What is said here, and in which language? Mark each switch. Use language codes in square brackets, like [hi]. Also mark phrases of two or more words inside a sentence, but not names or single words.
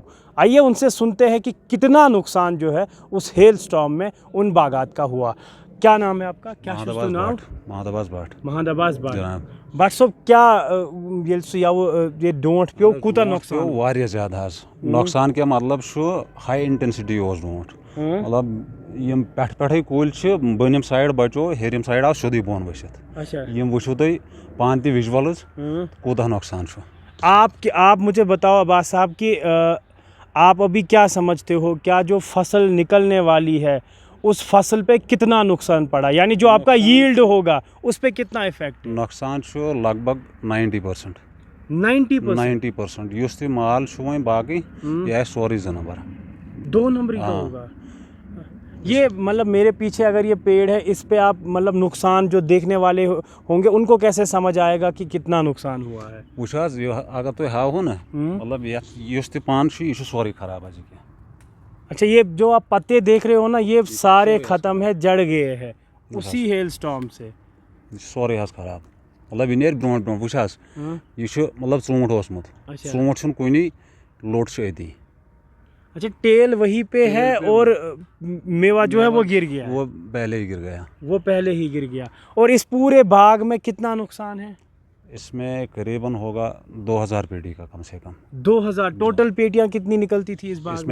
[ur] آئیے ان سے سنتے ہیں کہ کتنا نقصان جو ہے اس [en] hail storm [ur] میں ان باغات کا ہوا۔ کیا نام ہے آپ کا؟ کیا نام؟ محمد عباس بٹ۔ محمد عباس بٹ۔ [ks] بٹ صاحب کیا یہ ڈونٹ پیو کوتا نقصان؟ واریاہ زیادہ حظ نقصان کیا مطلب [en] high intensity [ks] اوس ڈونٹ، مطلب یم پٮ۪ٹھے کُلۍ چھِ بٔنِم سایڈ بچو، ہیٚرِم سایڈ آو سیوٚدُے بۄن ؤسِتھ۔ یم وٕچھِو تُہۍ پانہٕ تہِ وِجوَلٕز کوٗتاہ نۄقصان چھُ۔ [ur] آپ مجھے بتاؤ عباس صاحب کہ آپ ابھی کیا سمجھتے ہو، کیا جو فصل نکلنے والی ہے اس فصل پہ کتنا نقصان پڑا، یعنی جو آپ کا ییلڈ ہوگا اس پہ کتنا افیکٹ؟ [ks] نۄقصان چھُ لگ بگ 90%۔ 90%؟ یُس تہِ مال چھُ وۄنۍ باقٕے یہِ آسہِ سورُے 2 نمبر۔ [ur] 2 نمبری کا ہوگا۔ یہ مطلب میرے پیچھے اگر یہ پیڑ ہے اس پہ آپ مطلب نقصان جو دیکھنے والے ہوں گے ان کو کیسے سمجھ آئے گا کہ کتنا نقصان ہوا ہے؟ [ks] وٕچھ حظ اگر تُہۍ ہاوہو نا مطلب یُس تہِ پن چھُ یہِ چھُ سورُے خراب حظ یہِ۔ [ur] اچھا، یہ جو آپ پتے دیکھ رہے ہو نا یہ سارے ختم ہے، جڑ گئے ہیں اسی [en] hail storm [ur] سے۔ [ks] یہ چھُ سورُے حظ خراب، مطلب یہِ نیرِ برونٛٹھ وٕچھ حظ یہِ چھُ مطلب ژوٗنٛٹھ اوسمُت، ژوٗنٛٹھ چھُنہٕ کُنی، لوٚٹ چھُ أتی۔ [ur] اچھا، ٹیل وہیں پہ ہے اور میوہ جو ہے وہ گر گیا؟ وہ پہلے ہی گر گیا۔ وہ پہلے ہی گر گیا۔ اور اس پورے باغ میں کتنا نقصان ہے؟ اس میں قریباً ہوگا 2000 پیٹی کا کم سے کم۔ 2000 ٹوٹل پیٹیاں کتنی نکلتی تھی اس باغ میں؟